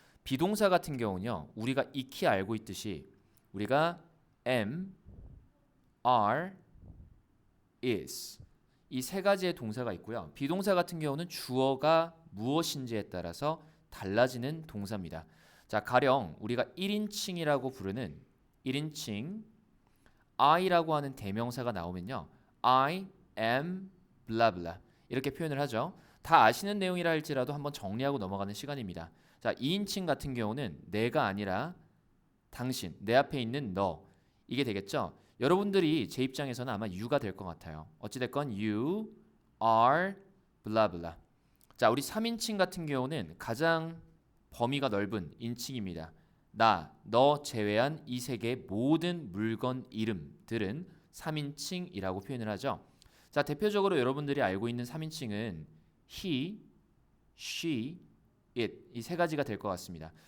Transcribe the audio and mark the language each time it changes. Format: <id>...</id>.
<ko>비동사 같은 경우는요, 우리가 익히 알고 있듯이 우리가 am, are, is 이 세 가지의 동사가 있고요. 비동사 같은 경우는 주어가 무엇인지에 따라서 달라지는 동사입니다. 자, 가령 우리가 1인칭이라고 부르는 1인칭 I라고 하는 대명사가 나오면요.</ko> <en>I am blah blah</en> <ko>이렇게 표현을 하죠. 다 아시는 내용이라 할지라도 한번 정리하고 넘어가는 시간입니다. 자, 2인칭 같은 경우는 내가 아니라 당신, 내 앞에 있는 너 이게 되겠죠. 여러분들이 제 입장에서는 아마 you가 될 것 같아요. 어찌됐건</ko> <en>you are blah blah.</en> <ko>자, 우리 3인칭 같은 경우는 가장 범위가 넓은 인칭입니다. 나, 너 제외한 이 세계의 모든 물건 이름들은 3인칭이라고 표현을 하죠. 자, 대표적으로 여러분들이 알고 있는 3인칭은 he, she, it 이 세 가지가 될 것 같습니다.</ko>